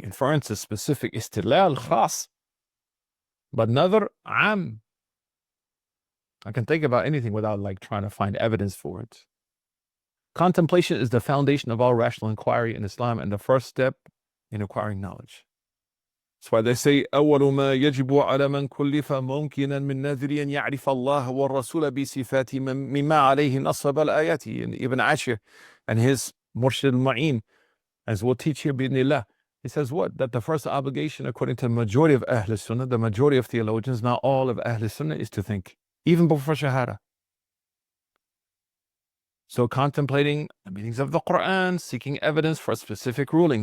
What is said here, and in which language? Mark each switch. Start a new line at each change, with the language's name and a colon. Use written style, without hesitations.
English: Inference is specific, istidlal, khas. But nadhr, am. I can think about anything without trying to find evidence for it. Contemplation is the foundation of all rational inquiry in Islam and the first step in acquiring knowledge. That's why they say,
Arabic: أول ما يجب على من كلف ممكنا من نذر أن يعرف الله والرسول بصفاته مما عليه نصب الآيات.
English: And Ibn Ashir and his Murshid al-Ma'in, as we'll teach here بإذن he says what? That the first obligation, according to the majority of Ahl Sunnah, the majority of theologians, not all of Ahl Sunnah, is to think, even before Shahada. So contemplating the meanings of the Quran, seeking evidence for a specific ruling.